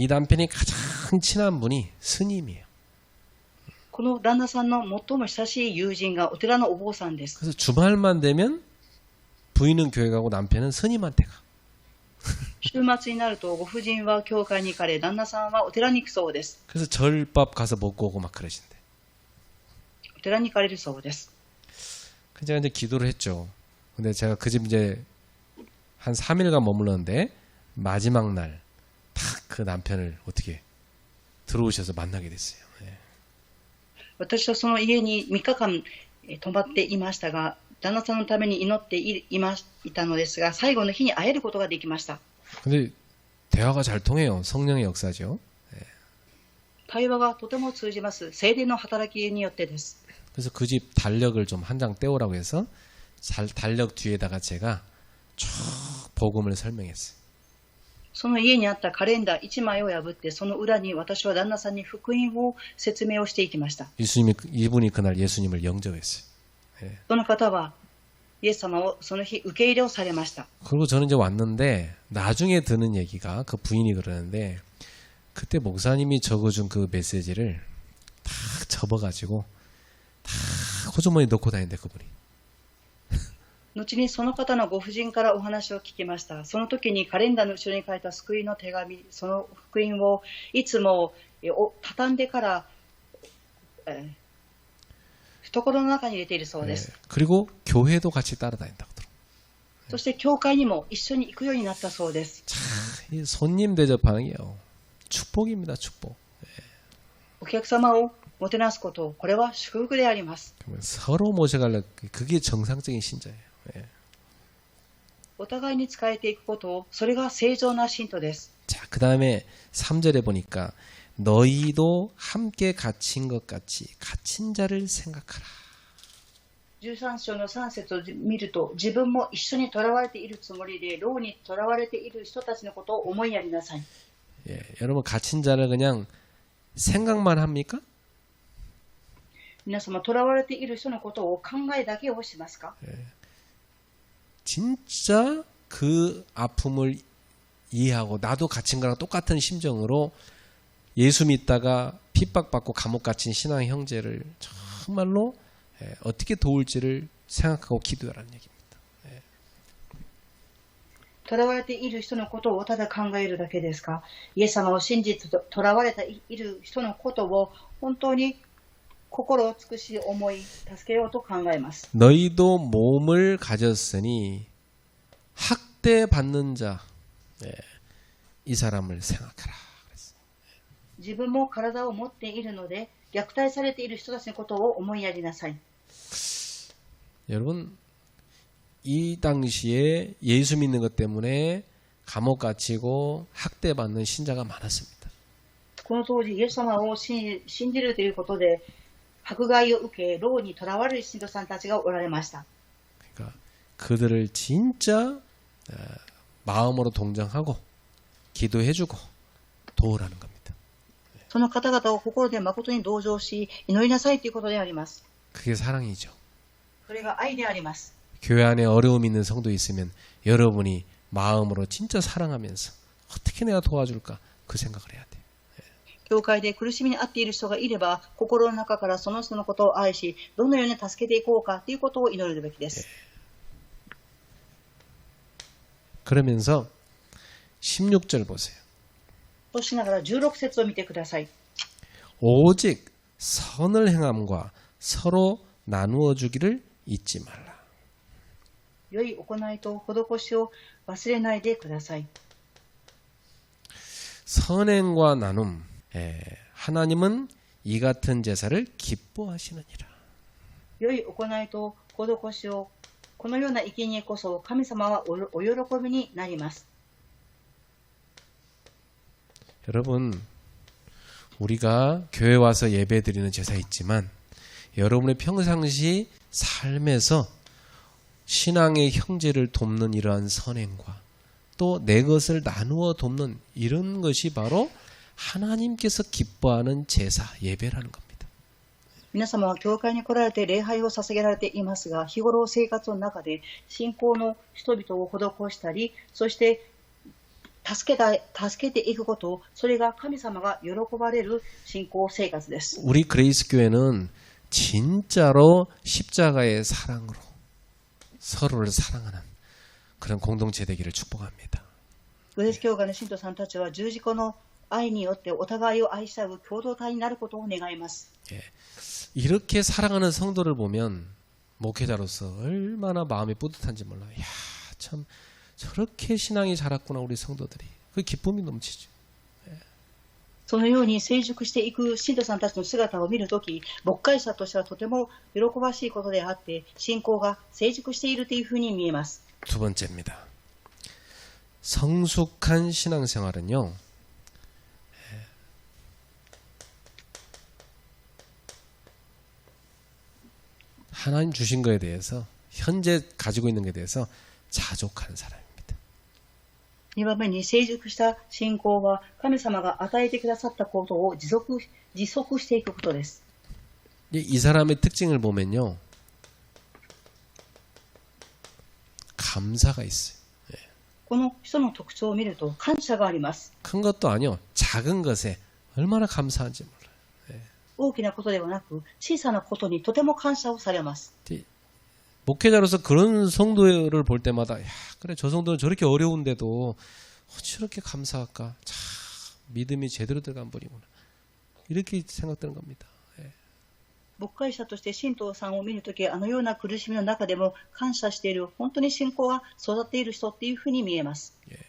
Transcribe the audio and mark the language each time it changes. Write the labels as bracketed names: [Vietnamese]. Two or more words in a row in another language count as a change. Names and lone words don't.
[Korean] 이 남편이 가장 친한 분이 스님이에요. [Japanese] この旦那さんの最も親しい友人がお寺のお坊さんです。 [Korean] 그래서 주말만 되면 부인은 교회 가고 남편은 스님한테 가. [Japanese] 週末になるとご婦人は教会に行かれ、旦那さんはお寺に行くそうです。 [Korean] 그래서 절밥 가서 먹고 오고 막 그러신대. [Japanese] お寺に行かれるそうです。 [Korean] 제가 이제 기도를 했죠. 근데 제가 그 집 이제 한 3일간 머물렀는데 마지막 날 딱 그 남편을 어떻게 들어오셔서 만나게 됐어요. [Japanese] 私はその家に3日間泊まっていましたが、旦那さんのために祈っていたのですが、最後の日に会えることができました。 [Korean] 근데 대화가 잘 통해요. 성령의 역사죠. [Japanese] 対話がとても通じます。聖霊の働きによってです。 [Korean] 그래서 그 집 달력을 좀 한 장 떼오라고 해서 달력 뒤에다가 제가 쭉 복음을 설명했어요. [Japanese] その家にあったカレンダー1枚を破って、その裏に私は旦那さんに福音を説明をしていきました。 [Korean] 이분이 그날 예수님을 영접했어요. [Japanese] その方はイエス様をその日受け入れをされました。 [Korean] 그리고 저는 이제 왔는데 나중에 듣는 얘기가 그 부인이 그러는데 그때 목사님이 적어준 그 메시지를 다 접어가지고 다 호주머니 넣고 다닌대 그분이. [Japanese] 後にその方のご婦人からお話を聞きました。その時にカレンダーの後ろに書いた救いの手紙、その福音をいつも畳んでから懐の中に入れているそうです。 [Korean] 그리고 교회도 같이 따라다닌다고 들어. [Japanese] そして教会にも一緒に行くようになったそうです。 [Korean] 이 손님 대접하는 게요. 축복입니다. 축복. [Japanese] お客様をもてなすこと、これは祝福であります。 [Korean] 서로 모셔가려 그게 정상적인 신자예요. [Japanese] お互いに仕えていくこと、それが正常な信徒です。 [Korean] 자, 그 다음에 3절에 보니까 너희도 함께 갇힌 것 같이 갇힌 자를 생각하라. [Japanese] 13 章の3節を見ると、自分も一緒に囚われているつもりで、牢に囚われている人たちのことを思いやりなさい。 [Korean] 예, 여러분 갇힌 자를 그냥 생각만 합니까? [Japanese] 皆様、囚われている人のことを考えだけをしますか？ [Korean] 진짜 그 아픔을 이해하고 나도 갇힌 거랑 똑같은 심정으로 예수 믿다가 핍박받고 감옥 갇힌 신앙 형제를 정말로 어떻게 도울지를 생각하고 기도하라는 얘기입니다. [Japanese] 囚われている人のことをただ考えるだけですか？イエス様を信じて囚われている人のことを本当に心を尽くし思い助けようと考えます。 [Korean] 너희도 몸을 가졌으니 학대받는 자, 이 사람을 생각하라. [Japanese] 自分も体を持っているので虐待されている人たちのことを思いやりなさい。 [Korean] 여러분 이 당시에 예수 믿는 것 때문에 감옥 갇히고 학대받는 신자가 많았습니다. [Japanese] この当時、イエス様を信じるということで迫害を受け、牢に囚われる信徒さんたちがおられました。 [Korean] 그러니까 그들을 진짜 마음으로 동정하고 기도해주고 도우라는 겁니다. [Japanese] その方々を心で誠に同情し、祈りなさいということであります。 [Korean] 그게 사랑이죠. [Japanese] それが愛であります。 [Korean] 교회 안에 어려움 있는 성도 있으면 여러분이 마음으로 진짜 사랑하면서 어떻게 내가 도와줄까 그 생각을 해야 돼요. [Japanese] 教会で苦しみに遭っている人がいれば、心の中からその人のことを愛し、どのように助けていこうかということを祈るべきです。 [Korean] 그러면서 16절 보세요. [Japanese] そうしながら16節を見てください。 [Korean] 오직 선을 행함과 서로 나누어 주기를 잊지 말라. [Japanese] 良い行いと施しを忘れないでください。 [Korean] 선행과 나눔. 하나님은 이 같은 제사를 기뻐하시느니라. [Japanese] 良い行いと施しを、このような生贄こそ神様はお喜びになります。 [Korean] 여러분, 우리가 교회 와서 예배 드리는 제사 있지만 여러분의 평상시 삶에서 신앙의 형제를 돕는 이러한 선행과 또 내 것을 나누어 돕는 이런 것이 바로 하나님께서 기뻐하는 제사, 예배라는 겁니다. [Japanese] 皆様は教会に来られて礼拝を捧げられていますが、日頃生活の中で信仰の人々を施したり、そして助けていくこと、それが神様が喜ばれる信仰生活です。 [Korean] 우리 그레이스 교회는 진짜로 십자가의 사랑으로 서로를 사랑하는 그런 공동체 되기를 축복합니다. [Japanese] グレース教会の信徒さんたちは十字架の愛によってお互いを愛し合う共同体になることを願います。 [Korean] 이렇게 사랑하는 성도를 보면 목회자로서 얼마나 마음이 뿌듯한지 몰라요. 야, 참 저렇게 신앙이 자랐구나 우리 성도들이. 그 기쁨이 넘치죠. [Japanese] そのように成熟していく信徒さんたちの姿を見るとき、牧会者としてはとても喜ばしいことであって、信仰が成熟しているというふうに見えます。 [Korean] 두 번째입니다. 성숙한 신앙생활은요. 하나님 주신 것에 대해서 현재 가지고 있는 것에 대해서 자족하는 사람입니다. [Japanese] 2 番目に成熟した信仰は神様が与えてくださったことを持続していくことです。 [Korean] 이 사람의 특징을 보면요. 감사가 있어요. [Japanese] この人の特徴を見ると感謝があります。 [Korean] 큰 것도 아니요. 작은 것에 얼마나 감사한지 몰라요. [Japanese] 大きなことではなく、小さなことにとても感謝をされます。 [Korean] 목회자로서 그런 성도를 볼 때마다 야, 그래 저 성도는 저렇게 어려운데도 저렇게 감사할까? 참 믿음이 제대로 들어간 분이구나. 이렇게 생각되는 겁니다. [Japanese] 牧会者として信徒さんを見るとき、あのような苦しみの中でも感謝している、本当に信仰が育っている人っていうふうに見えます。